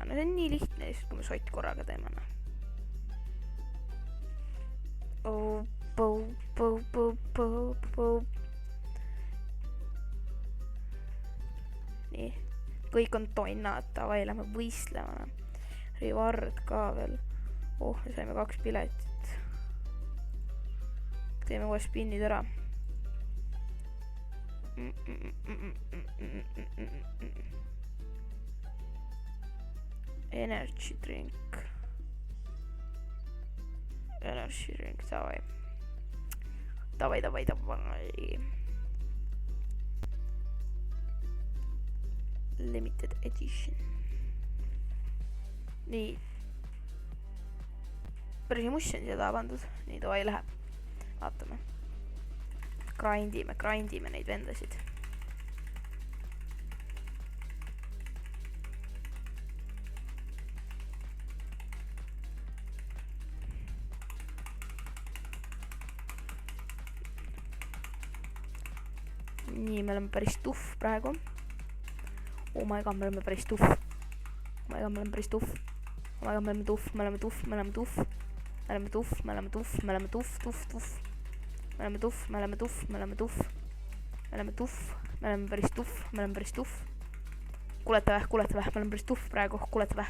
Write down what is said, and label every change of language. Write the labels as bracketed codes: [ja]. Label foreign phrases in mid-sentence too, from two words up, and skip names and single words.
[et] No see on nii lihtne, kui me sott korraga teeme. Nii, kõik on tonnad, davai, lähme võistlema. Reward ka veel. Oh, me saime 2 piletit. Teeme kohe spinnid ära. [en] Energy drink, [et] davai. [en] Davai. Limited edition. [et] Nii. Päris muss on seda pandud. Nii, davai läheb. Vaatame. Grindime neid vendasid. Nii, me oleme päris tuff praegu. [en] Oh my god, [et] me oleme päris tuff. Me oleme päris tuff. Kuulete väh, me oleme päris tuff praegu, kuulete väh.